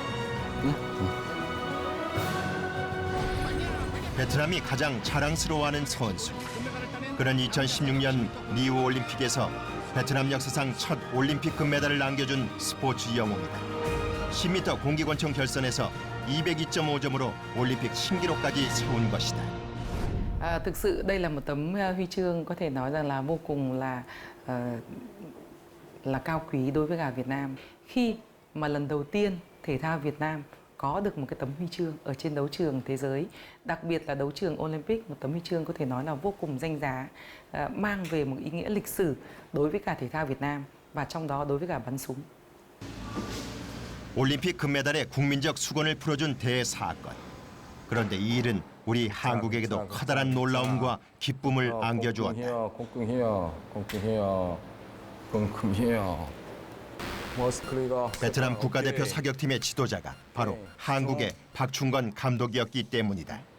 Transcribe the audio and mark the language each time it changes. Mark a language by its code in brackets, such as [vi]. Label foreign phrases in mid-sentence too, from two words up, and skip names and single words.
[ko] 베트남이 가장 자랑스러워하는 선수. 그는 2016년 리우 올림픽에서 베트남 역사상 첫 올림픽 금메달을 안겨준 스포츠 영웅이다. 10m 공기권총 결선에서 202.5점으로 올림픽 신기록까지 세운 것이다. [vi] Thực sự đây là một tấm huy chương có thể nói rằng là vô cùng là cao quý đối với cả Việt Nam. Khi mà lần đầu tiên thể thao Việt Nam có được một cái tấm huy chương ở trên đấu trường thế giới, đặc biệt là đấu trường Olympic, một tấm huy chương có thể nói là vô cùng danh giá, mang về một ý nghĩa lịch sử đối với cả thể thao Việt Nam và trong đó đối với cả bắn súng. [ko] 올림픽 금메달의 국민적 수건을 풀어준 대사건. 그런데 이 일은 우리 한국에게도 커다란 놀라움과 기쁨을 안겨주었다. 베트남 국가대표 사격팀의 지도자가 바로 한국의 박충건 감독이었기 때문이다.